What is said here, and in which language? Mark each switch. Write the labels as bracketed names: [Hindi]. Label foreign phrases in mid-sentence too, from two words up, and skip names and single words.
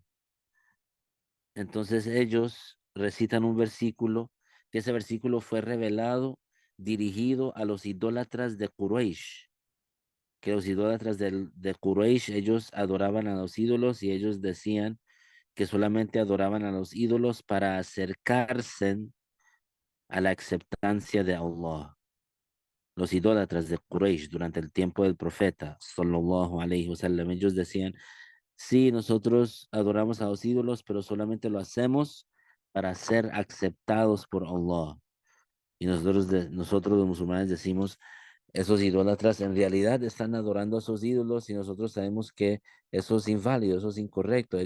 [Spanish] Entonces ellos recitan un versículo, que ese versículo fue revelado, dirigido a los idólatras de Quraysh, que los idólatras de Quraysh, ellos adoraban a los ídolos y ellos decían que solamente adoraban a los ídolos para acercarse a la aceptancia de Allah. Los idólatras de Quraysh durante el tiempo del profeta, [Arabic] صلى الله عليه وسلم, [Spanish] ellos decían, sí, nosotros adoramos a los ídolos, pero solamente lo hacemos para ser aceptados por Allah. Y nosotros los musulmanes decimos, esos idólatras en realidad están adorando a esos ídolos y nosotros sabemos que eso es inválido, eso es incorrecto.